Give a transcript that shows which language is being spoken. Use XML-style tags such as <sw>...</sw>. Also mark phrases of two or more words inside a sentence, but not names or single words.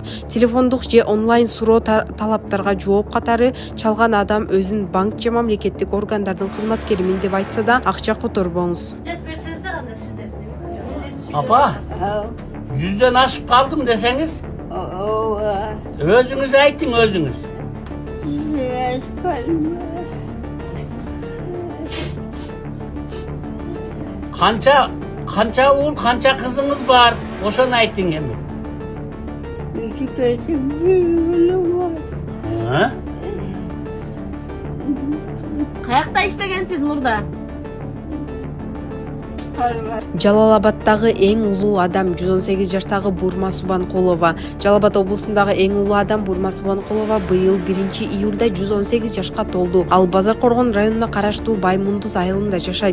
<ky>Телефондук же онлайн суроо талаптарга жооп катары чалган адам өзүн банк же мамлекеттик органдардын кызматкеримин деп айтса да, акча которбоңуз. Апа, 100ден ашып калдым десеңиз? Өзүңүз айттың, өзүңүз.</ky> <uz>Qancha o'g'il, qancha qizing'iz bor? O'shani ayting endi. Ha? Qayoqda ishlagansiz murda?</uz> <ky>Жалал-Абадтагы эң улуу адам 118 жаштагы Бурма Субанкулова. Жалал-Абад облусундагы эң улуу адам Бурма Субанкулова быйыл 1-июлда 118 жашка толду. Ал Базаркоргон районуна караштуу Баймундуз айылында жашайт.</ky>